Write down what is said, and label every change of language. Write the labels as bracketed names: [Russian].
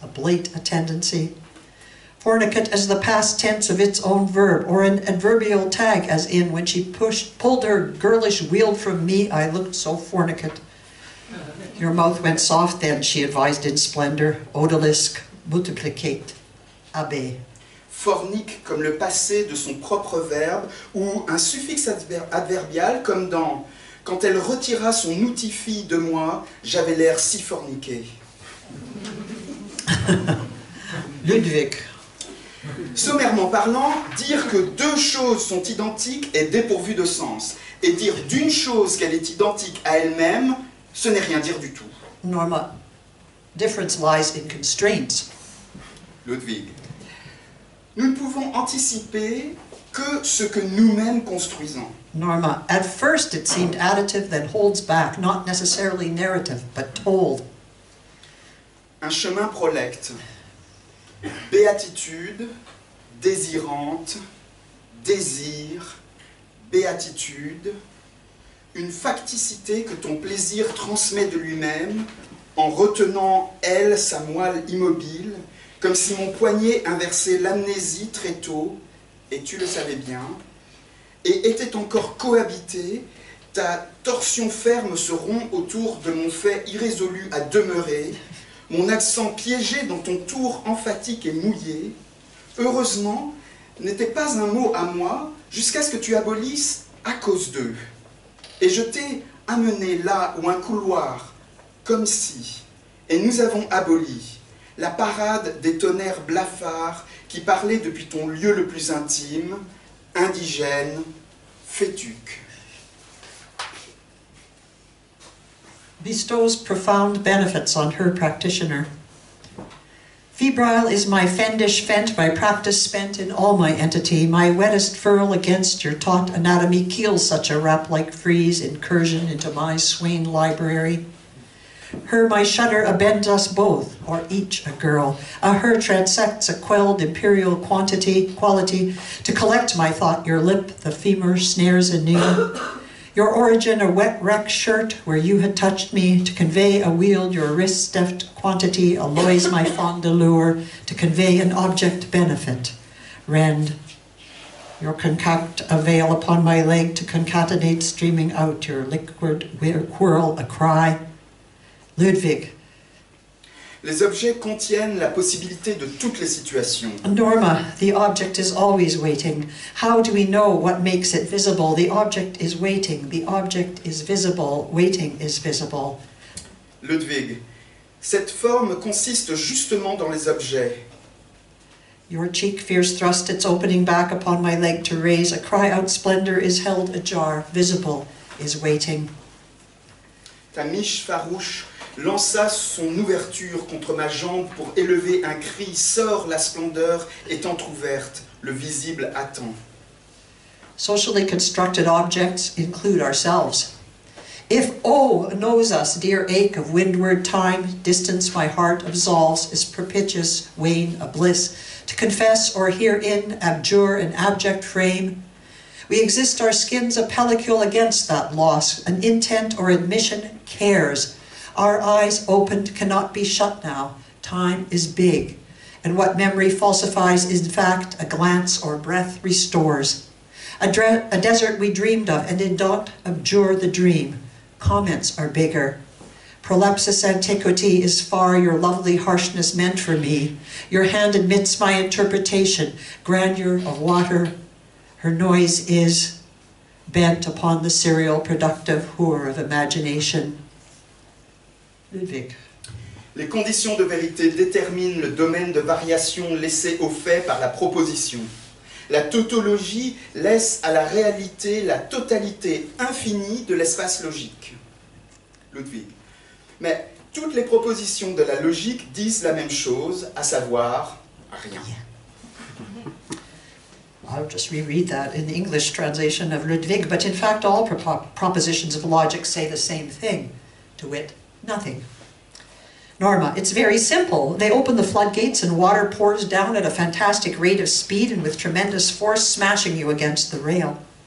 [English] A blate, a tendency. Fornicate as the past tense of its own verb, or an adverbial tag, as in, when she pulled her girlish wheel from me, I looked so fornicate. Your mouth went soft then, she advised in splendor, odalisque, multiplicate, abbé. [French] Fornique comme le passé de son propre verbe, ou un suffixe adverbial comme dans « Quand elle retira son outil-fille de moi, j'avais l'air si forniqué. » Ludwig. Sommairement parlant, dire que deux choses sont identiques est dépourvu de sens. Et dire d'une chose qu'elle est identique à elle-même, ce n'est rien dire du tout. Norma. [English] Difference lies in constraints. Ludwig. [French] Nous ne pouvons anticiper que ce que nous-mêmes construisons. Norma. [English] At first it seemed additive, then holds back, not necessarily narrative, but told. [French] Un chemin prolecte. Béatitude, désirante, désir, béatitude, une facticité que ton plaisir transmet de lui-même en retenant, elle, sa moelle immobile, comme si mon poignet inversait l'amnésie très tôt, et tu le savais bien, et était encore cohabité, ta torsion ferme se rompt autour de mon fait irrésolu à demeurer, mon accent piégé dans ton tour emphatique et mouillé, heureusement, n'était pas un mot à moi, jusqu'à ce que tu abolisses à cause d'eux. Et je t'ai amené là où un couloir, comme si, et nous avons aboli la parade des tonnerres blafards qui parlaient depuis ton lieu le plus intime, indigène, fétuque. [English] Bestows profound benefits on her practitioner. Febrile is my fendish fent, my practice spent in all my entity. My wettest furl against your taut anatomy keels such a rap-like frieze incursion into my swain library. Her my shudder abends us both, or each a girl. A her transects a quelled imperial quality, to collect my thought your lip, the femur snares anew. Your origin a wet wreck shirt where you had touched me, to convey a wield your wrist deft quantity, alloys my fond allure, to convey an object benefit. Rend your concact a veil upon my leg, to concatenate streaming out your liquid whirl a cry. Ludwig. [French] Les objets contiennent la possibilité de toutes les situations. [English] Norma, the object is always waiting. How do we know what makes it visible? The object is waiting. The object is visible. Waiting is visible. [French] Ludwig, cette forme consiste justement dans les objets. [English] Your cheek fears thrust its opening back upon my leg to raise. A cry out splendor is held ajar. Visible is waiting. [French] Ta miche farouche lança son ouverture contre ma jambe pour élever un cri. Sors, la splendeur est entr'ouverte, le visible attend. [English] Socially constructed objects include ourselves. If knows us, dear ache of windward time, distance my heart absolves, is propitious wane a bliss, to confess or herein abjure an abject frame. We exist our skins a pellicule against that loss, an intent or admission cares. Our eyes opened cannot be shut now. Time is big, and what memory falsifies is in fact a glance or breath restores. A desert we dreamed of and did not abjure the dream. Comments are bigger. Prolepsis antiquity is far your lovely harshness meant for me. Your hand admits my interpretation. Grandeur of water, her noise is bent upon the serial productive whore of imagination. Ludwig. [French] Les conditions de vérité déterminent le domaine de variation laissé au fait par la proposition. La tautologie laisse à la réalité la totalité infinie de l'espace logique. Ludwig. Mais toutes les propositions de la logique disent la même chose, à savoir rien. [English] I'll just reread that in the English translation of Ludwig, but in fact all propositions of logic say the same thing, to wit, nothing. Norma, it's very simple. They open the floodgates and water pours down at a fantastic rate of speed and with tremendous force, smashing you against the rail.